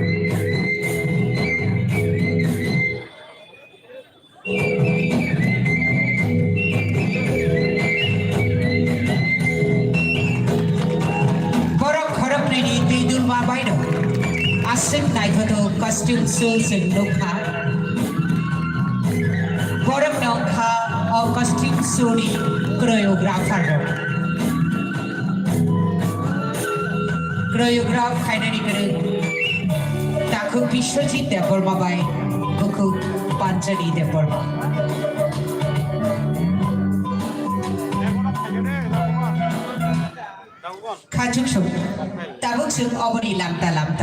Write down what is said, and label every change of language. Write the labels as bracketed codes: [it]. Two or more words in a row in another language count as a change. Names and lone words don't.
[trp] Borok Khorap ni Daydul Ma Bai no. Asik naik foto [en] costume shows [trp] and lokha. Borok nongkha or [en] costume show [trp] ni choreographer. Choreograph kaina ni kere. Takhu Vishwajit Deporma bai, buku Panchali Deporma. Kachuk shuk, tabuk shuk obori lamta.